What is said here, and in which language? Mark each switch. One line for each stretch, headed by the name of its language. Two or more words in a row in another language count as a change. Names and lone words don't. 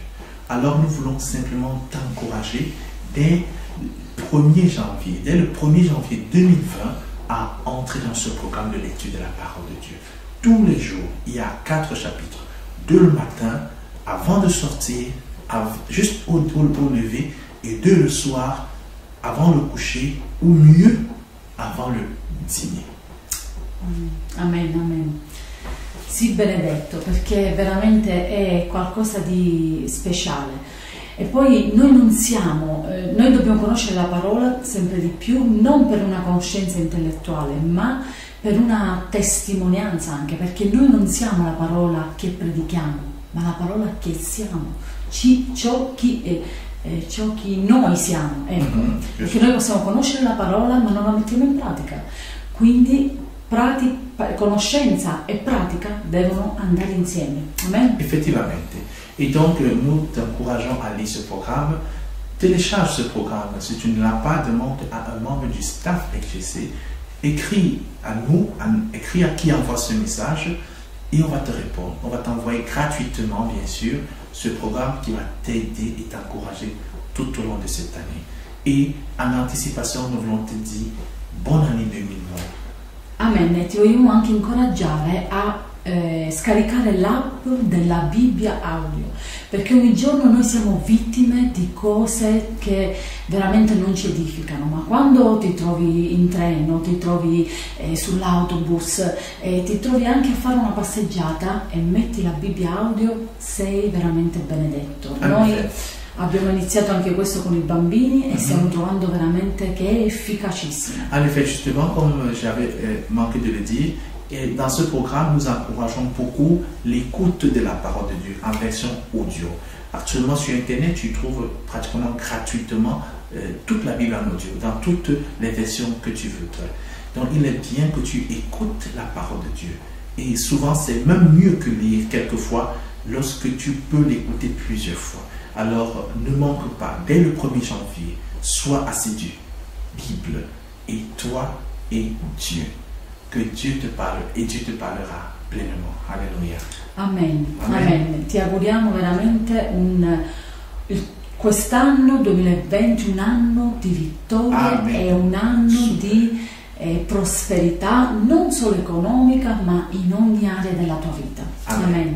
French: Alors nous voulons simplement t'encourager dès le 1er janvier, dès le 1er janvier 2020, à entrer dans ce programme de lecture de la parole de Dieu. Tous les jours, il y a 4 chapitres. 2 le matin, avant de sortir, juste au lever, et 2 le soir, avant le coucher, ou mieux, avant le dîner. Amen, amen.
Italian: Sì, benedetto, perché veramente è qualcosa di speciale. E poi noi non siamo, noi dobbiamo conoscere la parola sempre di più, non per una conoscenza intellettuale, ma per una testimonianza anche, perché noi non siamo la parola che predichiamo, ma la parola che siamo, ciò chi noi siamo, ecco. Perché noi possiamo conoscere la parola ma non la mettiamo in pratica, quindi conoscenza e pratica devono andare insieme. Amen.
French: Effectivement. Et donc, nous t'encourageons à lire ce programme. Télécharge ce programme. Si tu ne l'as pas, demande à un membre du staff XGC. Écris à nous, écris à qui envoie ce message et on va te répondre. On va t'envoyer gratuitement, bien sûr, ce programme qui va t'aider et t'encourager tout au long de cette année. Et en anticipation, nous voulons te dire bonne année 2020. Amen.
Italian: E ti vogliamo anche incoraggiare a scaricare l'app della Bibbia audio, perché ogni giorno noi siamo vittime di cose che veramente non ci edificano, ma quando ti trovi in treno, ti trovi sull'autobus, ti trovi anche a fare una passeggiata e metti la Bibbia audio, sei veramente benedetto. Noi abbiamo iniziato anche questo con i bambini e stiamo trovando veramente che è efficacissimo.
French: En effet, justement, comme j'avais manqué de le dire, et dans ce programme, nous encourageons beaucoup l'écoute de la parole de Dieu en version audio. Actuellement, sur Internet, tu trouves pratiquement gratuitement toute la Bible en audio, dans toutes les versions que tu veux. Donc, il est bien que tu écoutes la parole de Dieu. Et souvent, c'est même mieux que lire quelquefois lorsque tu peux l'écouter plusieurs fois. Alors, ne manque pas, dès le 1er janvier, sois assidu. Bible, et toi et Dieu. Que Dieu te parle
Italian: e Dio ti parlerà plenamente. Alleluia. Amen. Amen. Ti auguriamo veramente quest'anno 2020 un anno di vittoria e un anno di prosperità, non solo economica, ma in ogni area della tua vita.